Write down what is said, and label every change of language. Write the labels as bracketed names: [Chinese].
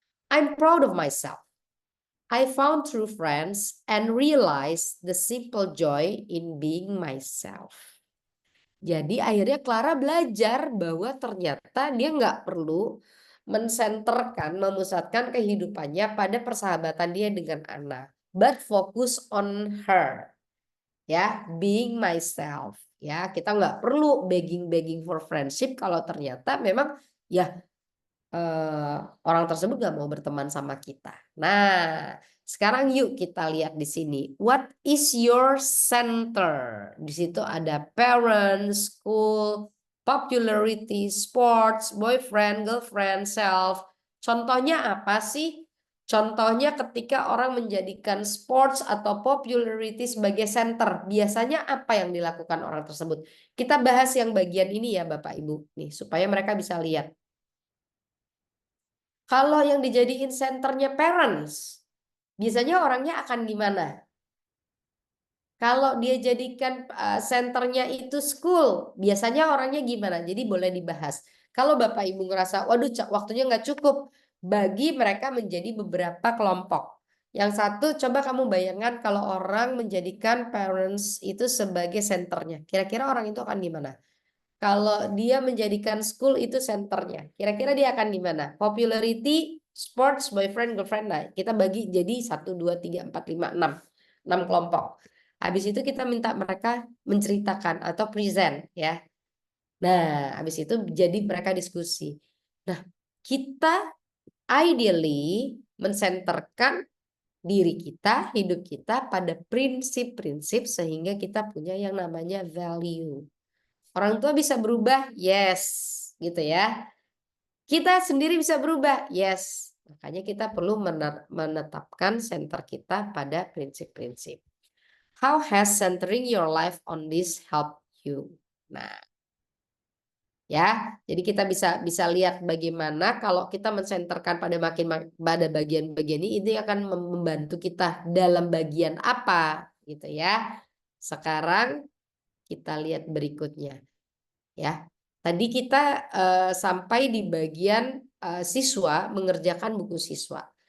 [English] I'm proud of myself. I found true friends and realized the simple joy in being myself. [Indonesian] Jadi akhirnya Clara belajar bahwa ternyata dia nggak perlu mensenterkan, memusatkan kehidupannya pada persahabatan dia dengan Anna, [English] but focus on her, ya, being myself. [Indonesian] Ya, kita nggak perlu [English] begging for friendship [Indonesian] kalau ternyata memang ya orang tersebut gak mau berteman sama kita. Nah, sekarang yuk kita lihat di sini. [English] What is your center? [Indonesian] Di situ ada parents, school, popularity, sports, boyfriend, girlfriend, self. Contohnya apa sih? Contohnya ketika orang menjadikan sports atau popularity sebagai center, biasanya apa yang dilakukan orang tersebut? Kita bahas yang bagian ini ya Bapak Ibu nih supaya mereka bisa lihat. Kalau yang dijadiin senternya parents, biasanya orangnya akan gimana? Kalau dia jadikan senternya itu school, biasanya orangnya gimana? Jadi boleh dibahas. Kalau Bapak Ibu ngerasa, waduh waktunya nggak cukup, bagi mereka menjadi beberapa kelompok. Yang satu, coba kamu bayangkan kalau orang menjadikan parents itu sebagai senternya. Kira-kira orang itu akan gimana? Kalau dia menjadikan school itu senternya, kira-kira dia akan gimana? Popularity, sports, boyfriend, girlfriend. Nah, kita bagi jadi 1, 2, 3, 4, 5, 6. 6 kelompok. Habis itu kita minta mereka menceritakan atau present ya. Nah, habis itu jadi mereka diskusi. Nah, kita ideally mensenterkan diri kita, hidup kita pada prinsip-prinsip sehingga kita punya yang namanya value. Orang tua bisa berubah, yes, gitu ya. Kita sendiri bisa berubah, yes. Makanya kita perlu menetapkan center kita pada prinsip-prinsip. [English] How has centering your life on this help you? [Indonesian] Nah, ya, jadi kita bisa lihat bagaimana kalau kita mensenterkan pada bagian-bagian ini akan membantu kita dalam bagian apa, gitu ya. Sekarang kita lihat berikutnya. Ya, tadi kita sampai di bagian siswa mengerjakan buku siswa.